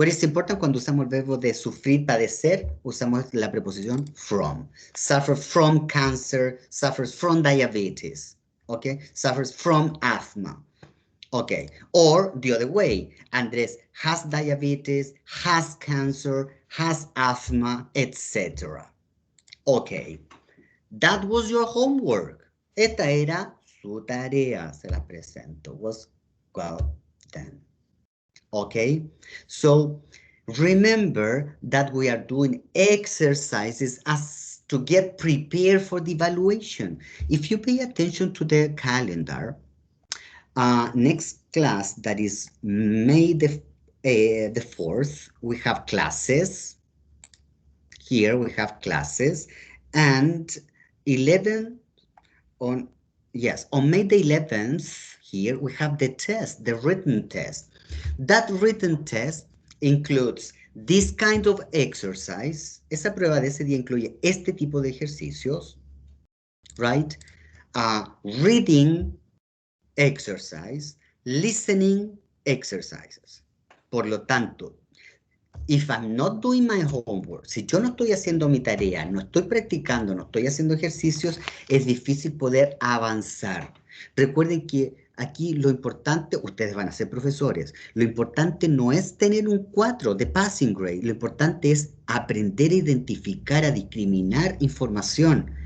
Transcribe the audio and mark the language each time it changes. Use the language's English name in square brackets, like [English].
[English] What is important [Spanish] cuando usamos el verbo de sufrir, padecer, usamos la preposición from. [English] Suffer from cancer, suffers from diabetes. Okay, suffers from asthma. Okay, or the other way, Andres has diabetes, has cancer, has asthma, etc. Okay, that was your homework. [Spanish] Esta era su tarea, se la presento. [English] Was well done. Okay, so remember that we are doing exercises as to get prepared for the evaluation. If you pay attention to the calendar, next class, that is May the 4th, we have classes. Here we have classes, and 11 on, yes, on May the 11th, here we have the test, the written test. That written test includes this kind of exercise. [Spanish] Esa prueba de ese día incluye este tipo de ejercicios, right? [English] Reading exercise, listening exercises. [Spanish] Por lo tanto, [English] if I'm not doing my homework, [Spanish] si yo no estoy haciendo mi tarea, no estoy practicando, no estoy haciendo ejercicios, es difícil poder avanzar. Recuerden que aquí lo importante, ustedes van a ser profesores, lo importante no es tener un 4 de passing grade, lo importante es aprender a identificar, a discriminar información.